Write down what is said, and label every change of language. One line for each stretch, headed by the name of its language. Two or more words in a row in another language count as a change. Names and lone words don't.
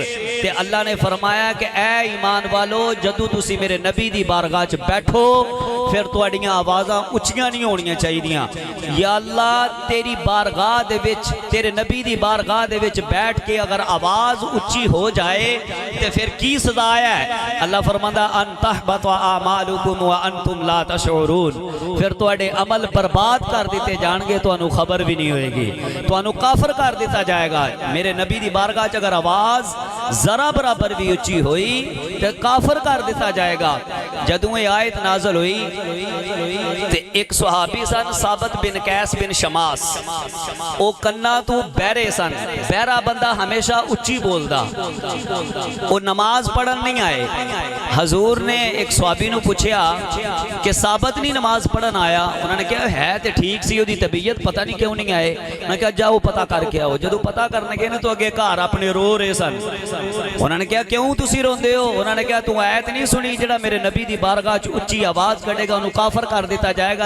Punjabi: تے اللہ نے فرمایا کہ اے ایمان والو، جدوں تسی میرے نبی دی بارگاہ چ بیٹھو فیر تہاڈیاں آوازاں اچیاں نہیں ہونیاں چاہیدیاں.
Arabic: يا الله,
Punjabi: تیری بارگاہ دے وچ، تیرے نبی دی بارگاہ دے وچ بیٹھ کے اگر آواز اچی ہو جائے تو فیر کی سزا ہے? اللہ فرماندا
Arabic: أن تحبط أعمالكم وأنتم لا تشعرون,
Punjabi: فیر تہاڈے عمل برباد کر دتے جانگے، تہانو خبر بھی نہیں ہوئےگی، تہانو کافر کر دتا جائےگا. میرے نبی دی بارگاہ چ اگر آواز ذرا برابر بھی اچی ہوئی تو کافر کر دتا جائےگا. جدوں یہ آیت نازل ہوئی تے ایک صحابی سن ثابت بن قیس بن شماس، وہ کنا تو بہرے سن. بہرا بندہ ہمیشہ اچی بولدا، وہ نماز پڑھن نہیں آئے. حضور نے ایک صحابی نوں پچھیا کہ ثابت نہیں نماز پڑھن آیا? انہوں نے کہا ہے تو ٹھیک سی، اسکی طبیعت پتا نہیں کیوں نہیں آئے. میں کہا جاؤ پتا کرکے آؤ. جو پتا کرنے گئے نا تو اگے گھر اپنے رو رہے سن۔ انہوں نے کہا کیوں تسی روندے ہو? انہوں نے کہا تو آیت نہیں سنی، جہڑا میرے نبی دی بارگاہ چ اچی آواز کڈھےگا انہوں نے کافر کر دتا جائےگا.